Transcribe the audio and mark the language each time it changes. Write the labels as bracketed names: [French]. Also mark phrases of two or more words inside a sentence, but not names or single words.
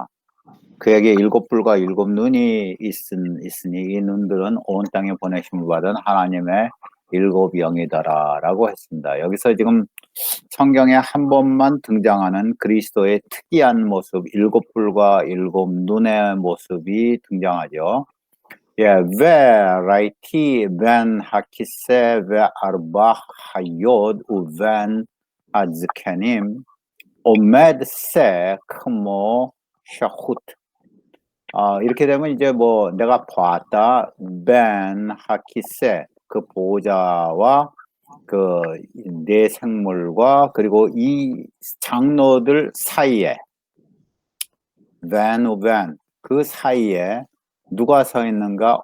[Korean] 그에게 7뿔과 7눈이 있으니 이 눈들은 온 땅에 보내심을 받은 하나님의 7영이더라 라고 했습니다. 여기서 지금 성경에 한 번만 등장하는 그리스도의 특이한 모습, 7뿔과 7눈의 모습이 등장하죠. [Hebrew] וראיתי בין הכסא וארבע חיות ובן הזקנים עומד שה כמו 샤훗. [Korean] 이렇게 되면 이제 뭐 내가 봤다 [Hebrew] בין הכסא [Korean] 그 보호자와 그 네 생물과 그리고 이 장로들 사이에 벤 그 사이에 누가 서 있는가?